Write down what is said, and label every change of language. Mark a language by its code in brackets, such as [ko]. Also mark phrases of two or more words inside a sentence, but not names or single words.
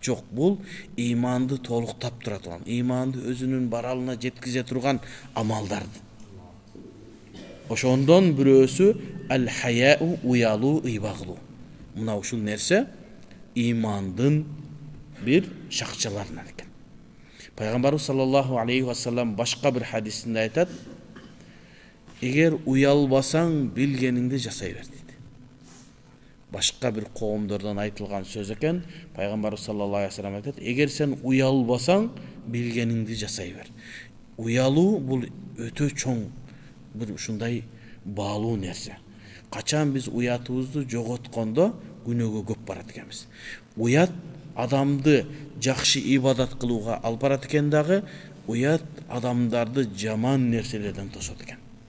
[ky] Жок, бул иманды толуктап тура турган, иманды өзүнүн баралына жеткизе турган амалдарды. Ошондон бирөөсү ал-хаяу, уялуу, ыйбагылуу. Мына ушул нерсе имандын бир шакчаларынан экен. Пайгамбарыбыз [ar] صلى الله عليه وسلم [ky] башка бир хадисинде айтат: эгер уялбасаң, билгениңди жасай бер дейт. Башка бир коомдордон айтылган сөз экен. Пайгамбарыбыз [ar] صلى الله عليه وسلم [ky] айтат: эгер сен уялбасаң, билгениңди жасай бер. Уялуу бул өтө чоң bir ушундай баалуу нерсе. Качан биз уятыбызды жоготкондо күнөөгө көп барат экенбиз. Уят адамды жакшы ибадат кылууга алып барат экен дагы, уят адамдарды жаман нерселерден тосот экен.